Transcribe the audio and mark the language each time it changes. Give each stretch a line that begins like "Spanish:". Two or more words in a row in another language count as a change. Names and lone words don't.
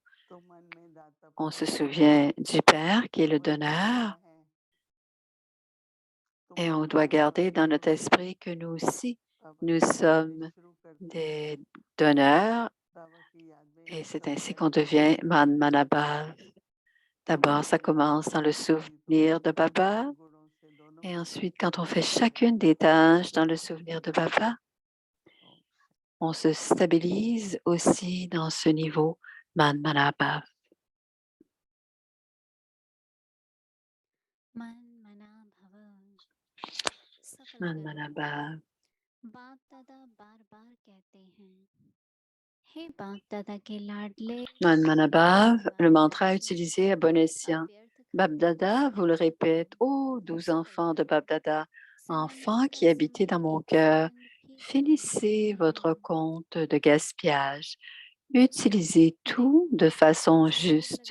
French: On se souvient du Père qui est le donneur et on doit garder dans notre esprit que nous aussi, nous sommes des donneurs et c'est ainsi qu'on devient Manmanabhav. D'abord, ça commence dans le souvenir de Baba et ensuite, quand on fait chacune des tâches dans le souvenir de Baba, on se stabilise aussi dans ce niveau Manmanabhav.
Hindi: मन मना भव सफल करो।
French: Manmanabhav.
Hindi: बाप दादा बार बार कहते हैं, हे बाप दादा के लाडले
French: Manmanabhav, le mantra utilisé à bon escient. Babdada vous le répète, ô 12 enfants de Babdada, enfants qui habitez dans mon cœur, finissez votre compte de gaspillage. Utilisez tout de façon juste.